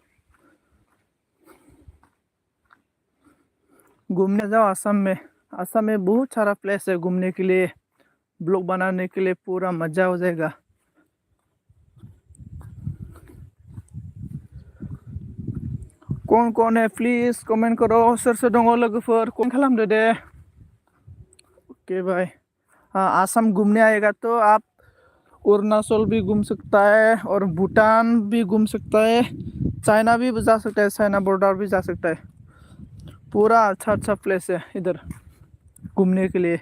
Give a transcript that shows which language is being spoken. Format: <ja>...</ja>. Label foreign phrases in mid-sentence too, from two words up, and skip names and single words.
<hi>घूमने जाओ आसाम में। आसाम में बहुत सारा प्लेस है घूमने के लिए, ब्लॉग बनाने के लिए पूरा मजा हो जाएगा। कौन है</hi> <en>please comment</en> <hi>करो,</hi> <brx>सोर सोर दङ लोगोफोर कमेंट खालामदो दे।</brx> <hi>ओके भाई, हाँ आसाम घूमने आएगा तो आप अरुणाचल भी घूम सकता है और भूटान भी घूम सकता है, चाइना भी जा सकता है, चाइना बॉर्डर भी जा सकता है। पूरा अच्छा अच्छा प्लेस है इधर घूमने के लिए।</hi>